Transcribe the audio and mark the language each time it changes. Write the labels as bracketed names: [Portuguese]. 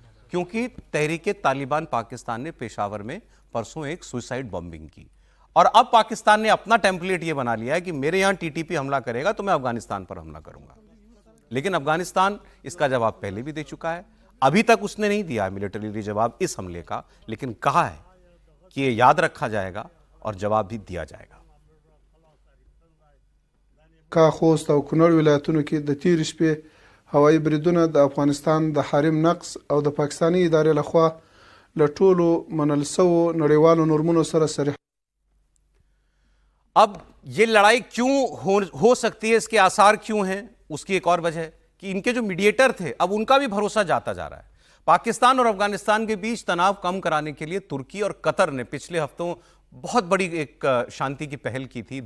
[Hindi] क्योंकि तहरीके तालिबान पाकिस्तान ने पेशावर में परसों एक सुसाइड बॉम्बिंग की, और अब पाकिस्तान ने अपना टेम्पलेट यह बना लिया है कि मेरे यहां टीटीपी हमला करेगा तो मैं अफगानिस्तान पर हमला करूंगा। लेकिन अफगानिस्तान इसका जवाब पहले भी दे चुका है। अभी तक उसने नहीं दिया मिलिटरी जवाब इस हमले का, लेकिन कहा है कि यह याद रखा जाएगा और जवाब भी दिया जाएगा। [Pashto] का خوست او کونړ ولایتونو کې د تیر شپې هوایي بریدونه د افغانستان د حریم نقص او د پاکستاني ادارې لخوا له ټولو منل شوو نړیوالو نورمونو سره صریح। [Hindi] अब ये लड़ाई क्यों हो सकती है, इसके आसार क्यों हैं, उसकी एक और वजह है कि इनके जो मीडिएटर थे अब उनका भी भरोसा जाता जा रहा है। पाकिस्तान और अफगानिस्तान के बीच तनाव कम कराने के लिए तुर्की और कतर ने पिछले हफ्तों बहुत बड़ी एक शांति की पहल की थी।